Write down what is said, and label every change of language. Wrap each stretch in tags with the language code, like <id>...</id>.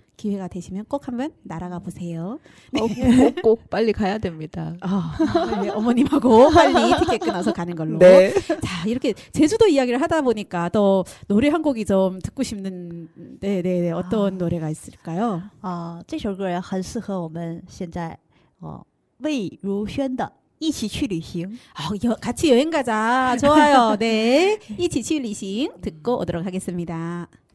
<ko>기회가 되시면 꼭 한번 날아가 보세요. 꼭 빨리 가야 됩니다. 네, 어머님하고 빨리 티켓 끊어서 가는 걸로. 네. 자, 이렇게 제주도 이야기를 하다 보니까 또 노래 한 곡이 좀 듣고 싶는, 네네네, 어떤 노래가 있을까요?</ko> <zh>这首歌很适合我们现在魏如萱的《一起去旅行》。</zh> <ko>같이 여행 가자. 좋아요. 네. 이치去旅行 듣고 오도록 하겠습니다.</ko>